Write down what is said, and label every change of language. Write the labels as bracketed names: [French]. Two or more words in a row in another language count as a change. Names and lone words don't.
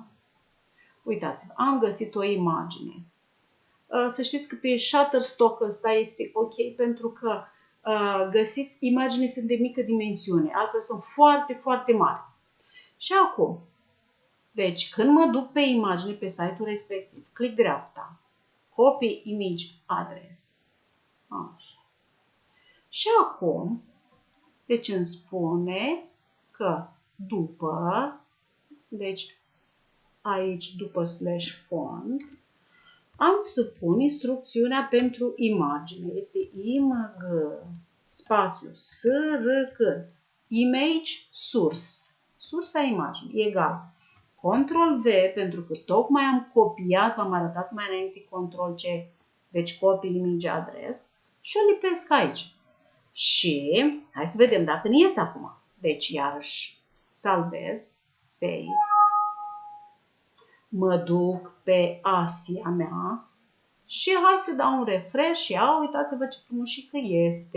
[Romanian] Uitați-vă, am găsit o imagine. Să știți că pe Shutterstock ăsta este ok pentru că găsiți imagini sunt de mică dimensiune, altfel sunt foarte, foarte mari. Și acum, deci când mă duc pe imagine pe site-ul respectiv, click dreapta, [English] copy image address. [Romanian] Așa. Și acum, deci îmi spune că după, deci aici după /font, am să pun instrucțiunea pentru imagine. Este img spațiu src [English] image source. [Romanian] Sursa imaginii egal Ctrl V, pentru că tocmai am copiat, v-am arătat mai înainte Ctrl C, deci [English] copy image address [Romanian] și o lipesc aici. Și hai să vedem dacă nu iese acum. Deci iarăși salvez, save. Mă duc pe Asia mea și hai să dau un refresh și uitați-vă ce frumușică este.